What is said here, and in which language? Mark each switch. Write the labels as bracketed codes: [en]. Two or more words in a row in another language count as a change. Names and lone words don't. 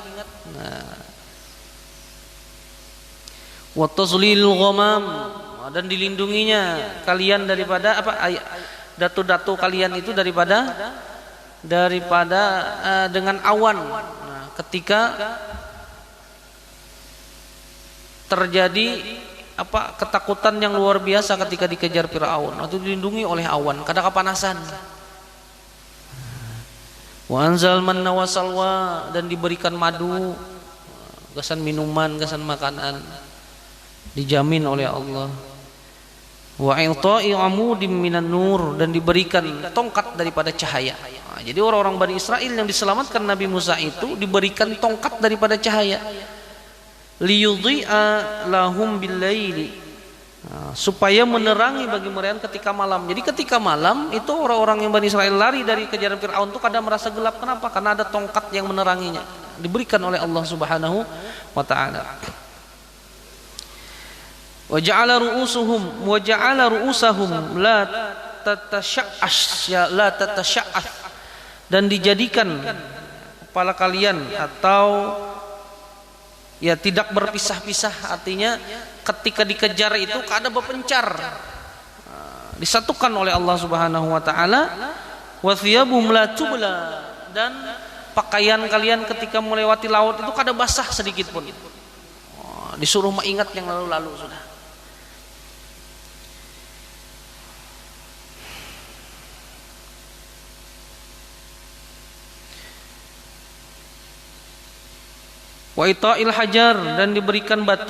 [id] Nah, [ar] وتظليل الغمام, [id] dan dilindunginya kalian daripada datu-datu kalian itu daripada dengan awan. Ketika terjadi ketakutan yang luar biasa ketika dikejar Firaun, itu dilindungi oleh awan, kada kepanasan. [ar] وأنزل المن والسلوى, [id] dan diberikan madu, gasan minuman, gasan makanan, dijamin oleh Allah. [ar] وإعطاء عمود من النور, [id] dan diberikan tongkat daripada cahaya. Nah, jadi orang-orang Bani Israel yang diselamatkan Nabi Musa itu diberikan tongkat daripada cahaya. [ar] ليضيء لهم بالليل, [id] supaya menerangi bagi mereka ketika malam. Jadi ketika malam itu orang-orang yang Bani Israel lari dari kejaran Fir'aun itu kadang merasa gelap. Kenapa? Karena ada tongkat yang meneranginya, diberikan oleh Allah [ar] سبحانه وتعالى. وجعل رؤوسهم لا تتشعث, [id] dan dijadikan kepala kalian atau Ya tidak berpisah-pisah, artinya ketika dikejar itu kada berpencar. Disatukan oleh Allah [ar] سبحانه وتعالى. وثياب لا تبلى, [id] dan pakaian kalian ketika melewati laut itu kada basah sedikit pun. Disuruh mengingat yang lalu-lalu sudah. [ar] وإعطاء الحجر, [id] dan diberikan batu.